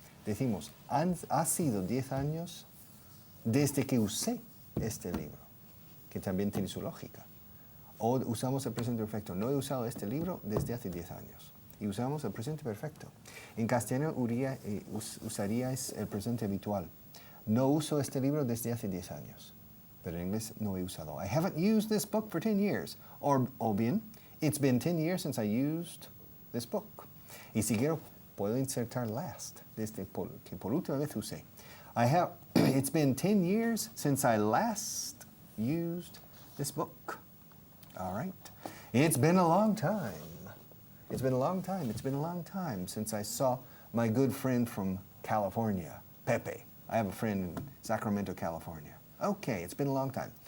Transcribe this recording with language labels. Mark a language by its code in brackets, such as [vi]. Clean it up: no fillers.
[es] Decimos, ha sido 10 años desde que usé este libro, que también tiene su lógica. O usamos el presente perfecto. No he usado este libro desde hace 10 años. Y usamos el presente perfecto. En castellano usaríais el presente habitual. No uso este libro desde hace 10 años. Pero en inglés no he usado. [en] I haven't used this book for 10 years. [es] O bien, [en] it's been 10 years since I used this book. [es] Y si quiero, puedo insertar last, desde que por última vez usé. [en] It's been 10 years since I last used this book. All right. It's been a long time. It's been a long time. It's been a long time since I saw my good friend from California, Pepe. I have a friend in Sacramento, California. Okay, it's been a long time.